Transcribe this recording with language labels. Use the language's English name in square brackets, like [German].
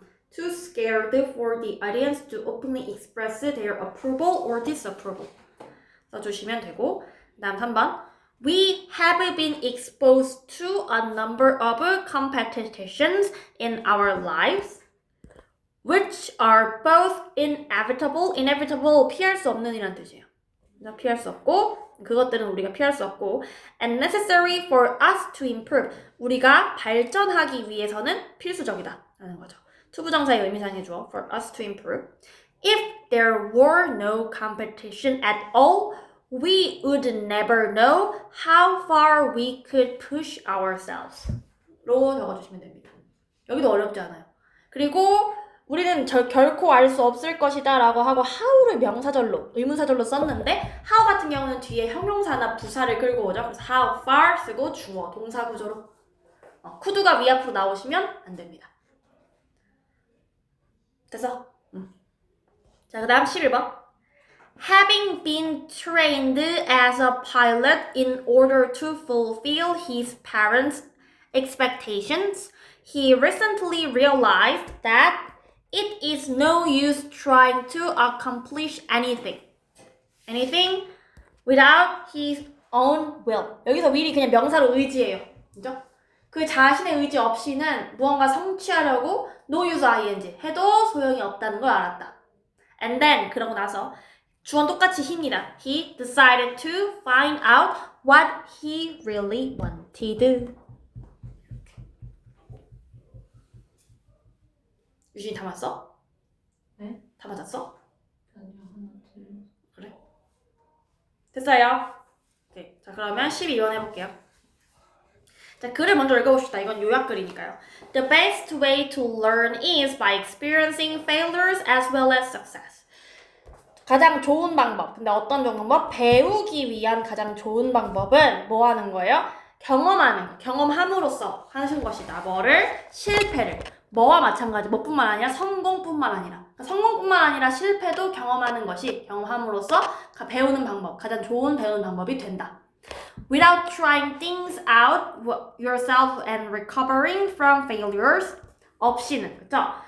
[English] Too scared for the audience to openly express their approval or disapproval. [Korean] 써주시면 되고, 그 다음 3번. [English] We have been exposed to a number of competitions in our lives, which are both inevitable, [Korean] 피할 수 없는 이란 뜻이에요. 피할 수 없고, 그것들은 우리가 피할 수 없고, [English] and necessary for us to improve, [Korean] 우리가 발전하기 위해서는 필수적이다 라는 거죠. 투부정사의 의미상의 주어 [English] for us to improve. If there were no competition at all, we would never know how far we could push ourselves. [Korean] 로 적어주시면 됩니다. 여기도 어렵지 않아요. 그리고 우리는 결코 알 수 없을 것이다 라고 하고 how를 명사절로, 의문사절로 썼는데 how 같은 경우는 뒤에 형용사나 부사를 끌고 오죠. 그래서 how far 쓰고 주어, 동사 구조로. could가 위 앞으로 나오시면 안 됩니다. 됐어? 자, 그 다음 11번. [English] Having been trained as a pilot in order to fulfill his parents' expectations, he recently realized that it is no use trying to accomplish anything without his own will. [Korean] 여기서 will이 그냥 명사로 의지예요. 그죠? 그 자신의 의지 없이는 무언가 성취하려고 no use ing 해도 소용이 없다는 걸 알았다. [English] And then [Korean] 그러고 나서 주어는 똑같이 he입니다. [English] He decided to find out what he really wanted. [Korean] 유진이 다 맞았어? 네? 다 맞았어? 아니요, 하나, 둘. 그래. 됐어요. 오케이. 자, 그러면 12번 해볼게요. 자, 글을 먼저 읽어봅시다. 이건 요약글이니까요. [English] The best way to learn is by experiencing failures as well as success. [Korean] 가장 좋은 방법. 근데 어떤 좋은 방법? 배우기 위한 가장 좋은 방법은 뭐 하는 거예요? 경험하는, 경험함으로써 하는 것이다. 뭐를? 실패를. 뭐와 마찬가지. 뭐뿐만 아니라 성공뿐만 아니라. 성공뿐만 아니라 실패도 경험하는 것이 경험함으로써 배우는 방법, 가장 좋은 배우는 방법이 된다. [English] Without trying things out yourself and recovering from failures [Korean] 없이는, 그쵸?